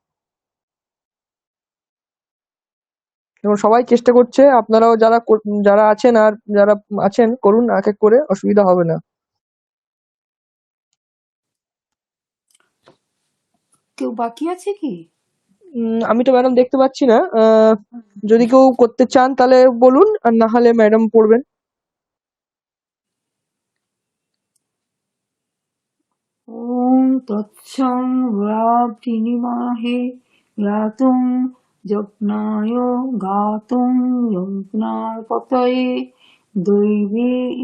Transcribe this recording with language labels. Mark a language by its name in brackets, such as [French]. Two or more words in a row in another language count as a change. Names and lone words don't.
[Bangla] এবং সবাই চেষ্টা করছে, আপনারাও যারা আছেন আর যারা আছেন করুন এক এক করে, অসুবিধা হবে না। কেউ বাকি আছে কি? আমি তো ম্যাডাম দেখতে পাচ্ছি না, যদি কেউ করতে চান তাহলে বলুন, আর না হলে ম্যাডাম পড়বেন। [Sanskrit] ওম তৎসং রাবৃণীমাহে গাতুং যজ্ঞায় গাতুং যজ্ঞাপতয়ে দৈবী